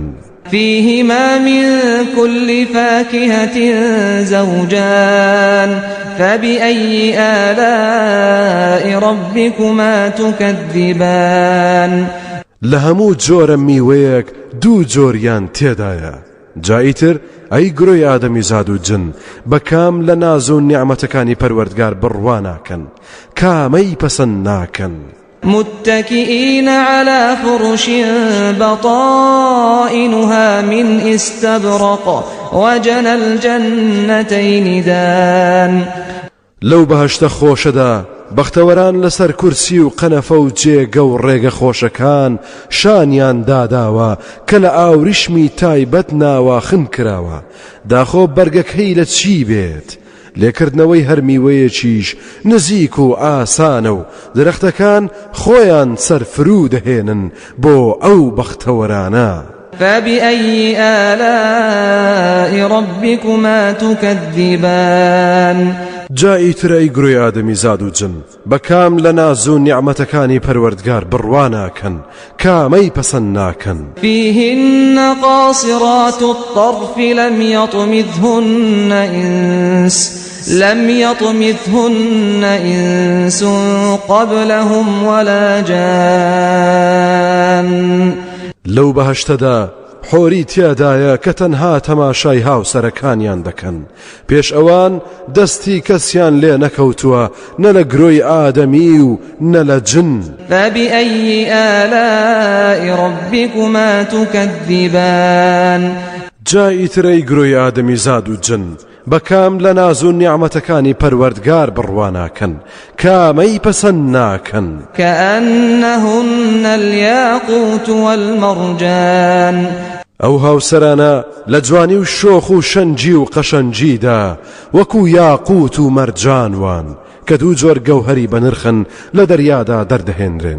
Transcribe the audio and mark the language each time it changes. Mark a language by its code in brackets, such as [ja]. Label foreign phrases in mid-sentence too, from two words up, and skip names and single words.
[ar] فيهما من كل فاكهة زوجان فبأي آلاء ربكما تكذبان [ckb] لهمو جۆرە میوەیەک دوو جۆریان تێدایە جائیتر ئەی گرۆی ئادەمی زاد و جن بەکام لە ناز و نیعمەتەکانی پەروەردگار بڕواناکەن کامەی پەسەند ناکەن [ar] متكئين على فرش بطائنها من استبرق وجنى الجنتين دان [ckb] لەو بەهەشتە خۆشەدا بەختەوەران لەسەر کورسی و قەنەفە و جێگە و ڕێگە خۆشەکان شانیان داداوە کە لە ئاوریشمی تایبەت ناواخن کراوە داخۆ بەرگەکەی لە چی بێت لێکردنەوەی هەر میوەیەکیش نزیک و ئاسانە و درەختەکان خۆیان سەرفرو دەهێنن بۆ ئەو بەختەوەرانە [ar] فبأي آلاء ربكما تكذبان [ckb] جائیتر ئەی گرۆی ئادەمی زاد و جن بەکام لە ناز و نیعمەتەکانی پەروەردگار بڕواناکەن کامەی پەسەند ناکەن [ar] فيهن قاصرات الطرف لم يطمثهن إنس قبلهم ولا جان [ckb] لەو بەهەشتەدا حۆری تیادایە کە تەنها تەماشای هاوسەرەکانیان دەکەن پێش ئەوان دەستی کەسیان لێ نەکەوتووە نە لە گرۆی ئادەمی و نە لە جن. [ar] فبأي آلاء ربكما تكذبان [ckb] جای ترەی گرۆی ئادەمی زاد و جن بەکام لە ناز و نیعمەتەکانی پەروەردگار بڕواناکەن کامەی پەسەند ناکەن. [ar] كأنهن الياقوت والمرجان [ckb] ئەو هاوسەرانە لە جوانی و شۆخ و شەنجی و قەشەنجیدا وەکو یاقوت و مەرجانوان کە دوو جۆر گەوهەری بەنرخن لە دەریادا دەردەهێنرێن.